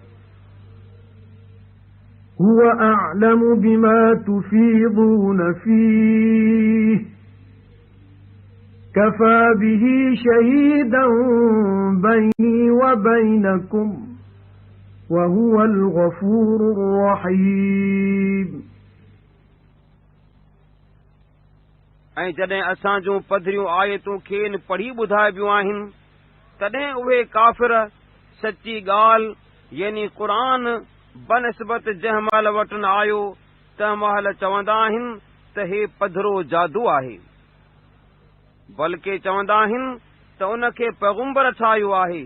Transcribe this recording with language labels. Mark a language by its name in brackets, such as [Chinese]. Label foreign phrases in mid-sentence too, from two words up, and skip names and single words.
[Arabic] هُوَ أَعْلَمُ بِمَا تُفِيضُونَ فِيهِ كَفَى بِهِ شَهِيدًا بَيْنِي وَبَيْنَكُمْ وَهُوَ الْغَفُورُ الرَّحِيمُ। [Sindhi] ऐं जॾहिं असां जूं पधरियूं आयतूं खेनि पढ़ी ॿुधाइबियूं आहिनि तॾहिं उहे काफ़िर सची ॻाल्हि यानी क़ुरान बनस्बत जंहिं महिल वटि आयो तंहिं महिल चवंदा आहिनि त हे पधरो जादू आहे, बल्कि चवंदा आहिनि त उनखे पैगंबर ठाहियो आहे।